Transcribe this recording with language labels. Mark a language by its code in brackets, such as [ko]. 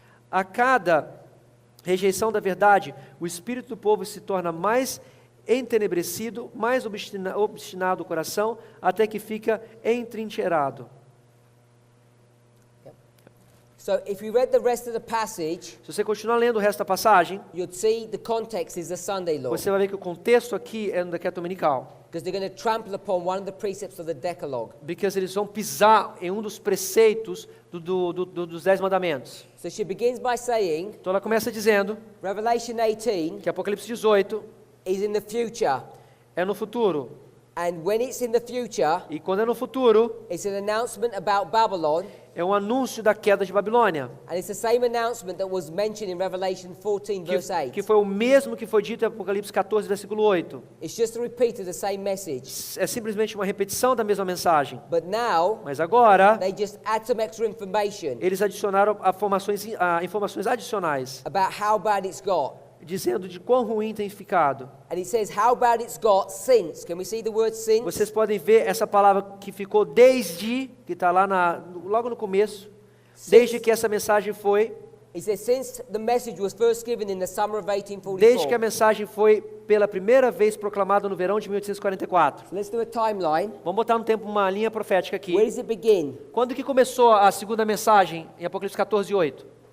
[pt] A cada rejeição da verdade, o espírito do povo se torna mais entenebrecido, mais obstinado o coração, até que fica entrincheirado. [en] So if you read the rest of the passage, [pt] Se você continuar lendo o resto da passagem, [en] you'd see the context is the Sunday law. [pt] você vai ver que o contexto aqui é no decreto dominical. [en] Because they're going to trample upon one of the precepts of the Decalogue. [pt] Porque eles vão pisar em um dos preceitos dos 10 mandamentos. [en] So she begins by saying, [pt] Então ela começa dizendo [en] Revelation 18 [pt] que Apocalipse 18 [en] is in the future. [pt] é no futuro. [en] And when it's in the future, [pt] E quando é no futuro, [en] it's an announcement about Babylon. [pt] é um anúncio da queda de Babilônia. [en] And it's the same announcement that was mentioned in Revelation 14, verse 8. [pt] Que foi o mesmo que foi dito em Apocalipse 14, versículo 8. [en] It's just a repeat of the same message. [pt] É simplesmente uma repetição da mesma mensagem. [en] But now, [pt] Mas agora, [en] they just add some extra information [pt] eles adicionaram informações adicionais, [en] about how bad it's got. [pt] dizendo de quão ruim tem ficado. [en] And it says how bad it's got since. Can we see the word since? [pt] Vocês podem ver essa palavra que ficou desde, que está lá logo no começo, desde que essa mensagem foi, [en] It says since the message was first given in the summer of [pt] desde que a [en] 1844. [pt] mensagem foi pela primeira vez proclamada no verão de 1844. [en] So let's do a timeline. [pt] Vamos botar no tempo uma linha profética aqui. [en] Where does it begin? [pt] Quando que começou a segunda mensagem em Apocalipse 14, 8?